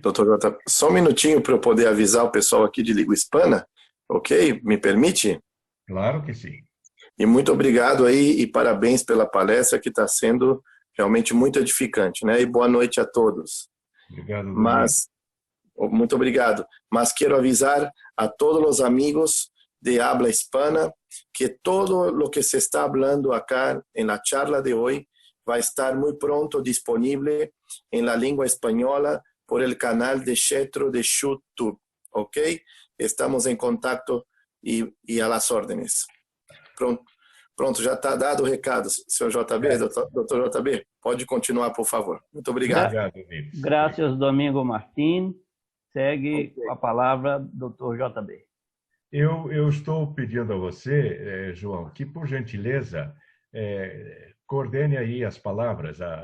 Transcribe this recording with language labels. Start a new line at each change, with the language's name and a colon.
Portuguese: Doutor JB, só um minutinho para eu poder avisar o pessoal aqui de língua hispana, ok? Me permite? Claro que sim. E muito obrigado aí e parabéns pela palestra que está sendo realmente muito edificante, né? E boa noite a todos. Obrigado, Muito obrigado. Mas quero avisar a todos os amigos
Spanish: de habla hispana que todo lo que se está hablando acá en la charla de hoy va a estar muy pronto disponible en la lengua española por el canal de Getro de YouTube, ¿ok? Estamos en contacto y a las órdenes.
Portuguese: Pronto, já está dado o recado, senhor JB, doutor JB. Pode continuar, por favor. Muito obrigado. Graças, Domingo Martins. Segue a palavra, doutor JB. Eu estou pedindo a você, João, que, por gentileza, coordene aí as palavras.